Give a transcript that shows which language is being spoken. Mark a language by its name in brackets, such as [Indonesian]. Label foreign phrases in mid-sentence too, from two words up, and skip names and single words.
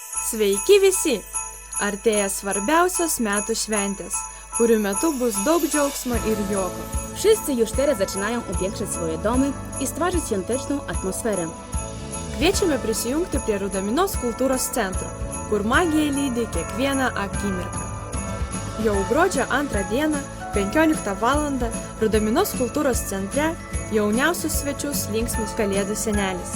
[Lithuanian] Sveiki visi! Artėja svarbiausios metų šventės, kurių metu bus daug džiaugsmo ir juoko. [Polish] Wszyscy już teraz zaczynają upiększać swoje domy i stwarzać świąteczną atmosferę. [Lithuanian] Kviečiame prisijungti prie Rudaminos kultūros centro, kur magija lydi kiekvieną akimirką. Jau gruodžio 2 dieną, 15 val. Rudaminos kultūros centre jauniausius svečius linksmins Kalėdų senelis.